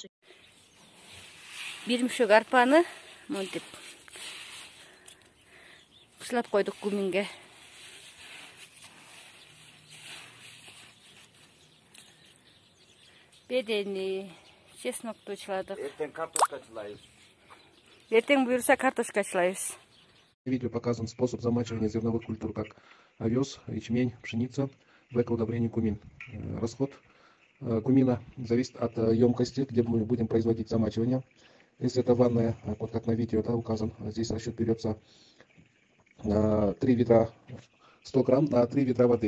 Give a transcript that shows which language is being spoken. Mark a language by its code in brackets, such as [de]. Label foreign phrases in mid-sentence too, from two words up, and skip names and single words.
[ky] Бир мüşөк арпаны монтип чылап койдук гуминге. Бедени, чеснокты чыладык. Эртең картошка чылайбыз. Эртең буюрса картошка чылайбыз. [ru] В видео показан способ замачивания зерновых культур, как овес, ячмень, пшеница в экоудобрении кумин. Расход кумина зависит от емкости, где мы будем производить замачивание. Если это ванная, вот как на видео указан, здесь расчет берется 3 ведра 100 грамм на 3 ведра воды.